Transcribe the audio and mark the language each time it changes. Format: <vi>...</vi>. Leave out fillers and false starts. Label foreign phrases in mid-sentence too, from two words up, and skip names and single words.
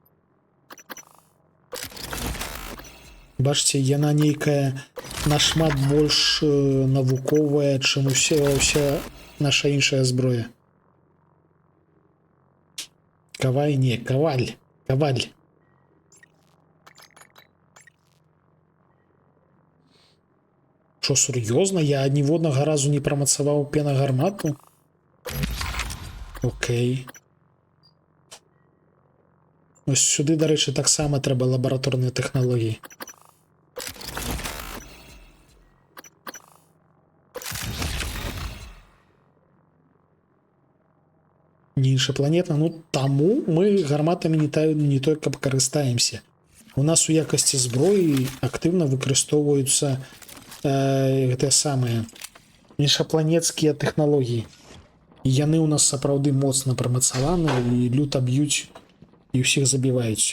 <be>Бачце, яна нейкая нашмат больш навуковая, чым уся наша іншая зброя. Каваль не, каваль. Каваль. Що, сур'ёзна? Я ніводнага разу не прамацаваў пенагармату? Окей.</be> <uk>Ось сюди, до речі, так само треба лабараторні технології.</uk> <be>Не іншапланетна, ну таму мы гарматамі не толькі карыстаемся. У нас у якасці зброі актыўна выкарыстоўваюцца гэтыя самыя іншапланецкія тэхналогіі. І яны ў нас сапраўды моцна прамацаваны і люта б'юць і ўсіх забіваюць.</be>